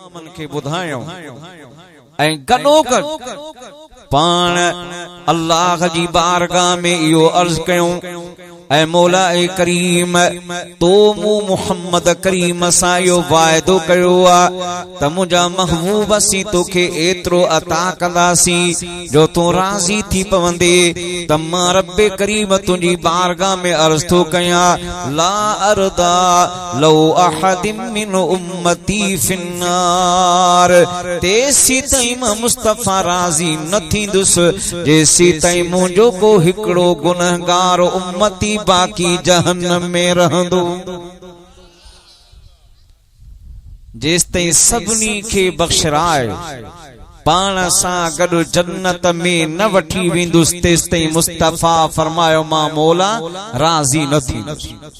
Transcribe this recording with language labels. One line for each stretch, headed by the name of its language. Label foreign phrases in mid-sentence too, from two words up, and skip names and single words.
Sindhi: गुलामन के बुधायो ऐं गडो गड पान अल्लाह जी बारगाह में इहो अर्ज कयूं ऐ मौला ए करीम तो मु मोहम्मद करीम सां इहो वाइदो कयो आ त मुंहिंजा महबूब सी तोखे एतिरो अता कंदासीं जो तूं राज़ी थी पवंदे त मां रब्बे करीम तुंहिंजी बारगाह में अर्ज थो कयां
Arabic: لا أرضى لو أحد من أمتي في النار
Sindhi: तेसी ताईं मां मुस्तफ़ा राज़ी न थींदुसि जेसी ताईं मुंहिंजो को हिकिड़ो गुनहगार उम्मती बाकी जहन्नम में रहंदो जेस ताईं सभिनी खे बख़्शराए पाण सां गॾु जन्नत में न वठी वेंदुसि तेस ताईं मुस्तफ़ा फरमायो मां मौला राज़ी न थींदुसि।